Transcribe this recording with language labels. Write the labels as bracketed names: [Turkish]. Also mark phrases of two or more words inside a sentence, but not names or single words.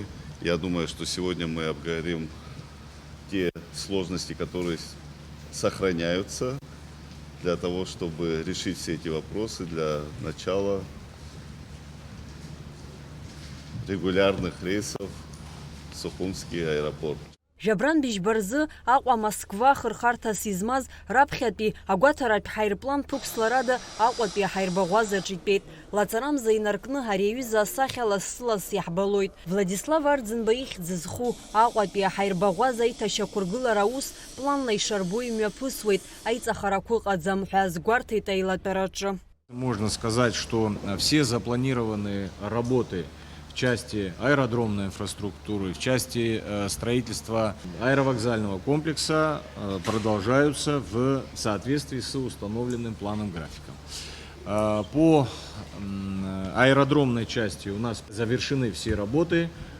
[Russian] Я думаю, что сегодня мы обговорим те сложности, которые сохраняются для того, чтобы решить все эти вопросы для начала регулярных рейсов в Сухумский аэропорт. [Abkhazian] Жабран Бишбарзы Аҟәа Москва хырхарҭас измаз раԥхьатәи агәаҭаратә ҳаирплан ԥықәсларада Аҟәатәи аҳаирбаӷәазаҿ итәеит. Лаҵарамза инаркны ари аҩыза асахьа лассы-ласс иаҳбалоит. Владислав Арӡынба ихьӡ зху Аҟәатәи аҳаирбаӷәаза аиҭашьақәыргылара аус планла ишарбо имҩаԥысуеит, аиҵахарақәа ыҟаӡам ҳәа азгәарҭеит аилатәараҿы. [Russian] Можно сказать, что все запланированные работы в части аэродромной инфраструктуры, в части строительства аэровокзального комплекса продолжаются в соответствии с установленным планом графиком. По аэродромной части у нас завершены все работы.